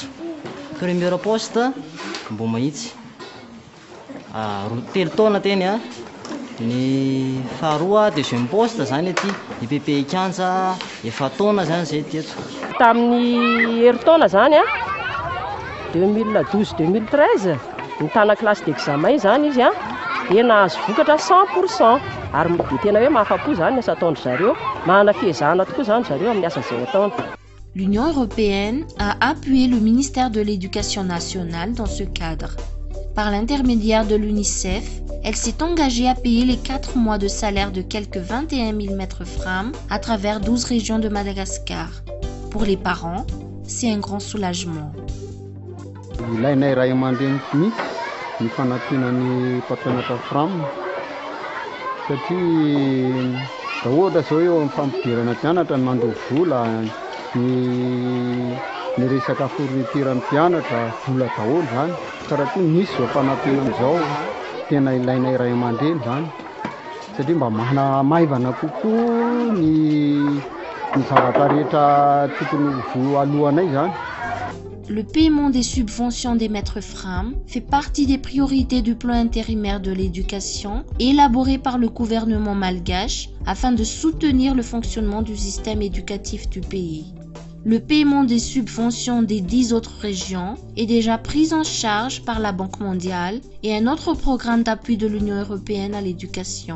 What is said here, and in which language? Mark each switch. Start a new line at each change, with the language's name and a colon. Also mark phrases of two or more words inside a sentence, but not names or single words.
French: Premier poste
Malagasy: mbo mahitsy 3 taona teny ny faharoa
French: deuxième poste
Malagasy: zany ety IPP Kanja 4 taona zany zay teto. Tamin'ny herintaona zany 2012-2013 nitana
French: classe d'examen
Malagasy: zany izy dia nahazo vokatra 100% ary dia tena hoe mahafapo zany asa ataondry zareo, manana fiezahana tokoa zany zareo amin'ny asa izay ataony.
French: L'Union européenne a appuyé le ministère de l'Éducation nationale dans ce cadre. Par l'intermédiaire de l'UNICEF, elle s'est engagée à payer les 4 mois de salaire de quelques 21 000 maîtres Fram à travers 12 régions de Madagascar. Pour les parents, c'est un grand soulagement.
Malagasy: Ilainay ray aman-dreny mihitsy ny fanampianan'ny mpampianatra Fram satria raha ohatra zao eo amin'ny fampidirana mpianatra ny mandoha vola ny resaka fourniture-ny mpianatra vola daholo zany ka raha toa nisy zao fanampianana zao tena ilainay ray aman-dreny zany satria mba maivana kokoa ny zavatra rehetra tokony ho alohanay zany.
French: Le paiement des subventions des maîtres Fram fait partie des priorités du plan intérimaire de l'éducation élaboré par le gouvernement malgache afin de soutenir le fonctionnement du système éducatif du pays. Le paiement des subventions des 10 autres régions est déjà pris en charge par la Banque mondiale et un autre programme d'appui de l'Union européenne à l'éducation.